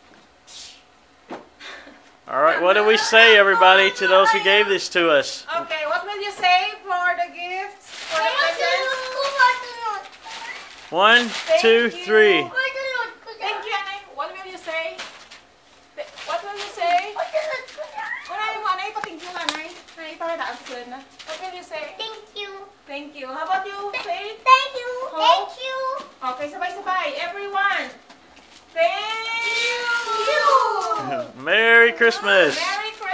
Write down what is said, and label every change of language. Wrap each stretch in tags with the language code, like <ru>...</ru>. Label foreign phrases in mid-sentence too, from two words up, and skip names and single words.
<en>All right, what do we say, everybody, to those who gave this to us? Okay, what will you say for the gifts? For the presents? 1, 2, 3. Thank you, Anay. What will you say? What will you say?</en> <tl>Anay mo, Anay, pating yung Anay. Anay, pakita ang susunod na.</tl> <en>What will you say? Thank you. Thank you. How about you, Faith? Thank you. Ho? Thank you.</en> <tl>Okay, sabay-sabay.</tl> <en>Everyone. Thank you. Merry Christmas. Merry</en>